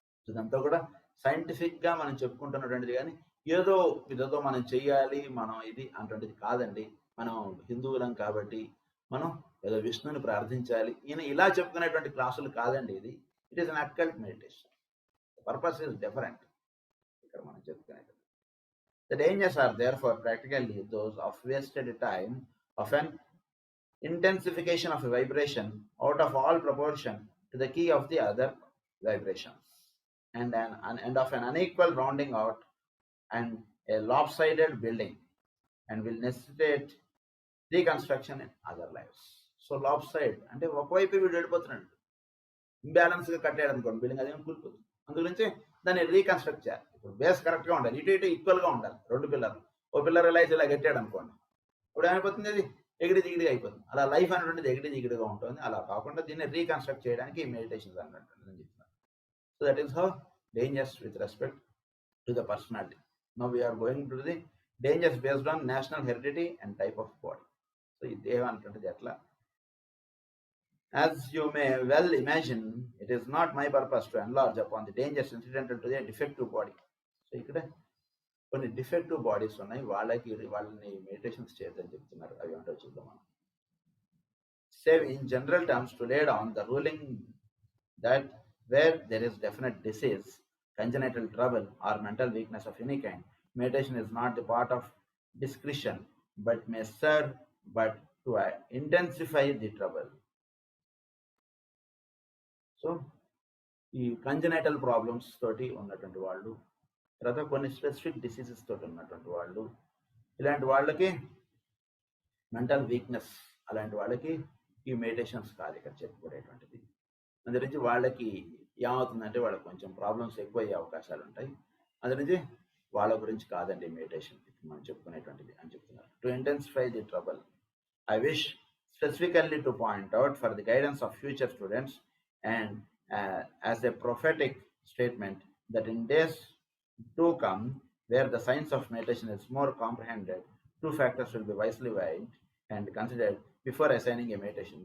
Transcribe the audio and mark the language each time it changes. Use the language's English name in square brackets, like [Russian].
[Telugu] ఇదంతా కూడా సైంటిఫిక్ గా మనం చెప్పుకుంటున్నటువంటిది, కానీ ఏదో ఇదేదో మనం చెయ్యాలి మనం ఇది అటువంటిది కాదండి. మనం హిందువులం కాబట్టి మనం ఏదో విష్ణుని ప్రార్థించాలి ఈయన ఇలా చెప్పుకునేటువంటి క్లాసులు కాదండి ఇది. [English] It is an occult meditation. Purpose is different. [Telugu] ఇక్కడ మనం చెప్పుకునేది [English] the dangers are therefore practically those of wasted time, of an intensification of a vibration out of all proportion to the key of the other vibrations, and of an unequal rounding out and a lopsided building, and will necessitate reconstruction in other lives. [Telugu] So lopside అంటే ఒకవైపు వీడు వెళ్ళిపోతున్నాడు, ఇంబ్యాలెన్స్గా కట్టాడు అనుకోండి building, అదేమో కూలిపోతుంది. అందుగురించి దాన్ని రీకన్స్ట్రక్ట్ చేయాలి. ఇప్పుడు బేస్ కరెక్ట్గా ఉండాలి, ఇటు ఇటు ఈక్వల్గా ఉండాలి. రెండు పిల్లర్లు, ఓ పిల్లర్ ఇలా కట్టాడు అనుకోండి, ఇప్పుడు ఏమైపోతుంది, అది ఎగిడి దిగిడిగా అయిపోతుంది. అలా లైఫ్ అనేటువంటిది ఎగిడి దిగిడిగా ఉంటుంది. అలా కాకుండా దీన్ని రీకన్స్ట్రక్ట్ చేయడానికి మెడిటేషన్స్ అన్నట్టు నేను చెప్తున్నాను. [English] So that is how dangers with respect to the personality. Now we're going to the dangers based on national heredity and type of body. [Telugu] So ఈ దేహం అనేటువంటిది ఎట్లా, [English] as you may well imagine, it is not my purpose to enlarge upon the dangers incidental to the defective body. [Telugu] So ఇక్కడ కొన్ని defective bodies ఉన్నాయి, వాళ్ళని meditations చేయొద్దని చెప్తున్నారు. అవి ఏంటో చూద్దాం మనం. [English] Save in general terms to lay down the ruling that where there is definite disease, congenital trouble or mental weakness of any kind, meditation is not the part of discretion but may serve but to intensify the trouble. [Telugu] So ఈ congenital problems తోటి ఉన్నటువంటి వాళ్ళు, తర్వాత కొన్ని specific diseases తోటి ఉన్నటువంటి వాళ్ళు, ఇలాంటి వాళ్ళకి మెంటల్ వీక్నెస్, అలాంటి వాళ్ళకి ఈ మెడిటేషన్స్ కాదు ఇక్కడ చెప్పుకునేటువంటిది. అందురించి వాళ్ళకి ఏమవుతుందంటే వాళ్ళకి కొంచెం ప్రాబ్లమ్స్ ఎక్కువ అయ్యే అవకాశాలు ఉంటాయి. అందురించి వాళ్ళ గురించి కాదండి మెడిటేషన్ మనం చెప్పుకునేటువంటిది అని చెప్తున్నారు. [English] To intensify the trouble, I wish specifically to point out for the guidance of future students and as a prophetic statement that in days to come where the science of meditation is more comprehended, two factors will be wisely weighed and considered before assigning a meditation.